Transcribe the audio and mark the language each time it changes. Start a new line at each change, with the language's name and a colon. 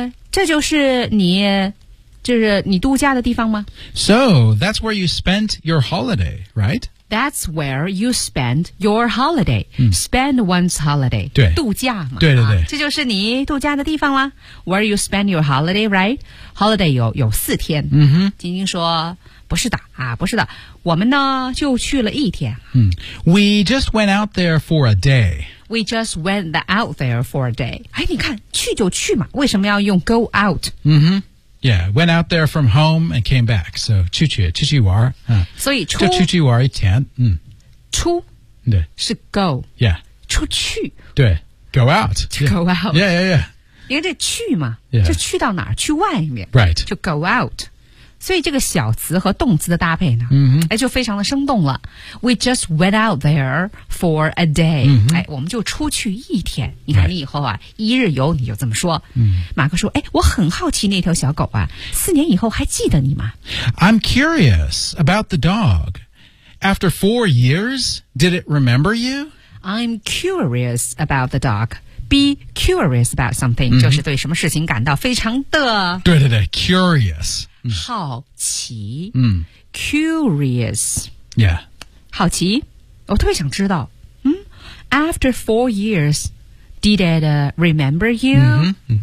Chinese: 这就是你就是你度假的地方吗
English: So, that's where you spent your holiday, right? That's where you spent your holiday.、Mm. Spend one's holiday.
Chinese: 对。度假嘛。对对对、啊。这就是你度假的地方啦。
English: Where you spend your holiday, right? Holiday
Chinese: 有四天。嗯哼。晶晶说不是的啊不是的。我们呢就去了一天。
English: Mm. We just went out there for a day. We just went out there for a day.
Chinese: 哎，你看，去就去嘛，为什么要用
English: go out? Mm-hmm. Yeah, went out there from home and came back.
Chinese: So, 去去，去去玩。所以出。就去去玩一天。出。对。
English: 是 go. Yeah.
Chinese: 出去。
English: 对。Go out. To go out. Yeah, yeah, yeah.
Chinese: 因为这去嘛。
English: Yeah.
Chinese: 就去到哪儿？去外面。
English: Right. 就 go out.
Chinese: 所以这个小词和动词的搭配呢、
English: mm-hmm.
Chinese: 哎、就非常的生动了
English: We just went out there for a day、 mm-hmm.
Chinese: 哎、我们就出去一天你看你以后啊、
English: right.
Chinese: 一日游你就这么说、
English: mm-hmm.
Chinese: 马克说、哎、我很好奇那条小狗啊四年以后还记得你吗
English: I'm curious about the dog After 4 years, did it remember you? I'm curious about the dog Be curious about something、 mm-hmm.
Chinese: 就是对什么事情感到非常的对对对 curious 好奇、嗯、
English: Curious Yeah
Chinese: 好奇我特别想知道、
English: 嗯、After 4 years Did it、remember you、
Chinese: 嗯嗯、